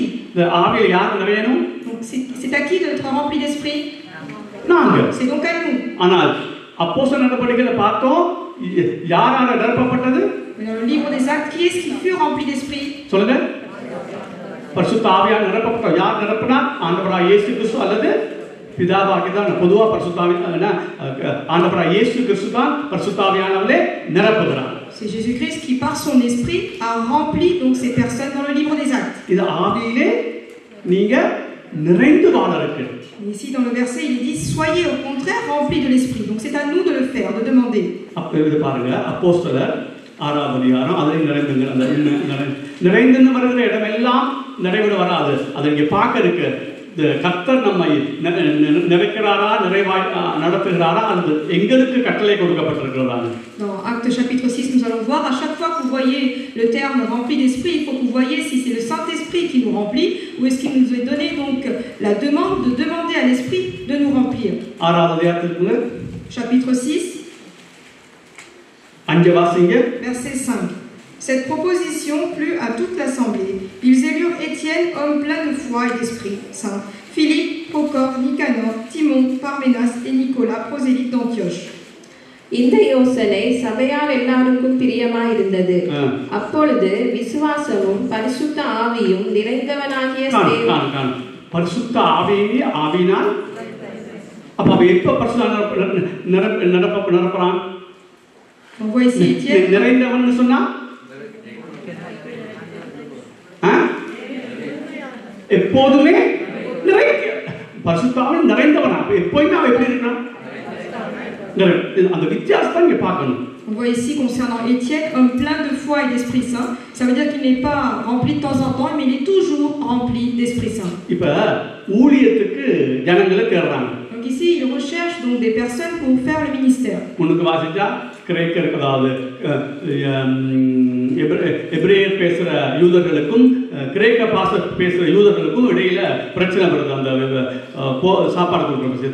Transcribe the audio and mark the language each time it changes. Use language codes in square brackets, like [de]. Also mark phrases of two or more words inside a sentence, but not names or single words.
[ta] ஆவியில் யார் நிறையணும்? [fr] Donc c'est à qui d'être rempli d'esprit? [ta] நாங்க. [fr] C'est donc à nous. [ta] ஆனால் அப்போஸ்தலர் நடபடிகளை பார்த்தோம், யாரால நிரப்பப்பட்டது? [fr] Dans le livre des Actes, qui est-ce qui fut rempli d'esprit? [ta] சொல்லுங்க. பரிசுத்த ஆவியால் நிரப்பப்பட்ட யார் நிரப்பினா? ஆண்டவராகிய இயேசு கிறிஸ்து அல்லது பிதாவாகிய தான் பொதுவா பரிசுத்த ஆவியான ஆண்டவராகிய இயேசு கிறிஸ்து தான் பரிசுத்த ஆவியானவரே நிரப்புகிறார். [fr] C'est Jésus-Christ qui par son esprit a rempli donc ces personnes dans le livre des Actes. [ta] இது ஆவியிலே நீங்க நிறைந்து வாழ இருக்கு. [fr] Ici dans le verset il est dit soyez au contraire remplis de l'esprit. Donc c'est à nous de le faire, de demander. [ta] அப்ப இது பாருங்க, அப்போஸ்தலர் 6ஆம் அதிகாரம் அதில் நிறைந்துங்க. அந்த நிறைந்துன்னு வருகிற இடமெல்லாம் நிறைவுட வராது. அதை இங்கே பார்க்க இருக்கு. கர்த்தர் நம்மை நிறைக்கிறாரா, நிறைவாய் நடத்துகிறாரா, அல்லது எங்களுக்கு கட்டளை கொடுக்கப்பட்டிருக்கிறதா? [fr] Dans Actes chapitre 6, nous allons voir, à chaque fois que vous voyez le terme rempli d'esprit, il faut que vous voyez si c'est le Saint-Esprit qui nous remplit ou est-ce qu'il nous est donné donc la demande de demander à l'Esprit de nous remplir. Chapitre 6, verset 5. Cette proposition plut à toute l'assemblée. Ils élurent Étienne, homme plein de foi et d'Esprit Saint, Philippe, Procor, Nicanor, Timon, Parménas et Nicolas, prosélytes d'Antioche. [ta] இந்த யோசனை சபையார் எல்லாருக்கும் பிரியமாயிருந்தது. அப்பொழுது விசுவாசமும் பரிசுத்த ஆவியும் நிறைந்தவனாகிய பரிசுத்த ஆவியினால் அப்ப எப்ப பரிசுத்த நிரப்புறான்? நிறைந்தவன் சொன்னா எப்போதுமே பரிசுத்த ஆவி நிறைந்தவனா? எப்போதுமே அவன் எப்படி இருக்கான்? அந்த வித்தியாசத்தை இங்க பார்க்கணும். [fr] On voit ici concernant Étienne, homme plein de foi et d'Esprit Saint. Ça veut dire qu'il n'est pas rempli de temps en temps, mais il est toujours rempli d'Esprit Saint. [ta] இப்ப ஊழியத்துக்கு ஜனங்களை தேடுறாங்க. [fr] Donc ici, il recherche donc des personnes pour faire le ministère. [ta] உனக்கு வாசிச்சா கிரேக்கர், அதாவது எபிரேயர் பேசுற யூதர்களுக்கும் கிரேக்க பாஷை பேசுற யூதர்களுக்கும் இடையில பிரச்சனை வருது அந்த சாப்பாடு கொடுக்குற விஷயத்துல.